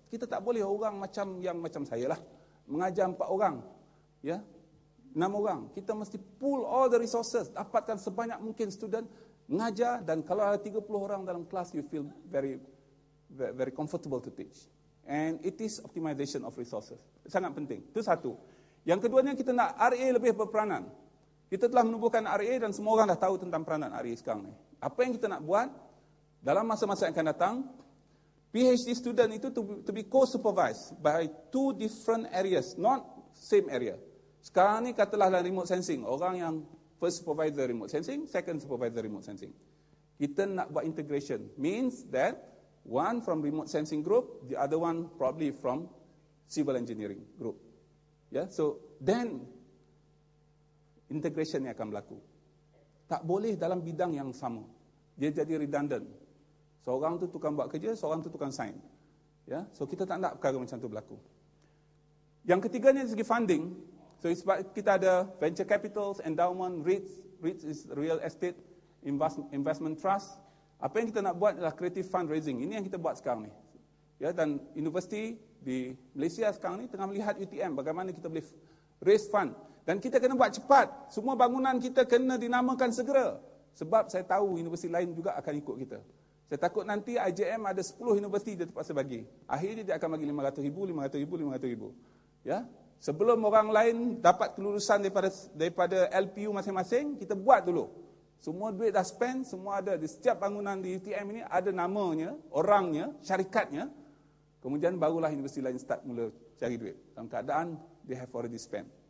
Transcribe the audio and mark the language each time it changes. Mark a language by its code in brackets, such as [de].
[ms] Kita tak boleh orang macam saya lah mengajar 4 orang, ya, 6 orang. Kita mesti [en] pool all the resources, [ms] dapatkan sebanyak mungkin student mengajar, dan kalau ada 30 orang dalam kelas, [en] you feel very comfortable to teach. And it is optimization of resources. [ms] Sangat penting. Itu satu. Yang keduanya, kita nak RA lebih berperanan. Kita telah menubuhkan RA dan semua orang dah tahu tentang peranan RA sekarang ni. Apa yang kita nak buat dalam masa-masa yang akan datang, PhD student itu [en] to be co-supervised by 2 different areas, not same area. [ms] Sekarang ni katalah dalam remote sensing, orang yang first supervisor remote sensing, second supervisor remote sensing. Kita nak buat [en] integration, means that one from remote sensing group, the other one probably from civil engineering group. [ms] Yeah, so then integration ni akan berlaku. Tak boleh dalam bidang yang sama. Dia jadi redundant. Seorang tu tukang buat kerja, seorang tu tukang sign. Ya, so kita tak nak perkara macam tu berlaku. Yang ketiganya dari segi funding. So sebab kita ada venture capitals, endowment, [en] REITs is real estate investment trust. [ms] Apa yang kita nak buat adalah creative fundraising. Ini yang kita buat sekarang ni. Ya, dan universiti di Malaysia sekarang ni tengah melihat UTM, bagaimana kita boleh raise fund. Dan kita kena buat cepat. Semua bangunan kita kena dinamakan segera. Sebab saya tahu universiti lain juga akan ikut kita. Saya takut nanti IJM ada 10 universiti dia terpaksa bagi. Akhirnya dia akan bagi 500,000, 500,000, 500,000. Ya? Sebelum orang lain dapat kelulusan daripada LPU masing-masing, kita buat dulu. Semua duit dah spend, semua ada. Di setiap bangunan di UTM ini ada namanya, orangnya, syarikatnya. Kemudian barulah universiti lain start mula cari duit. Dalam keadaan [en] they have already spent.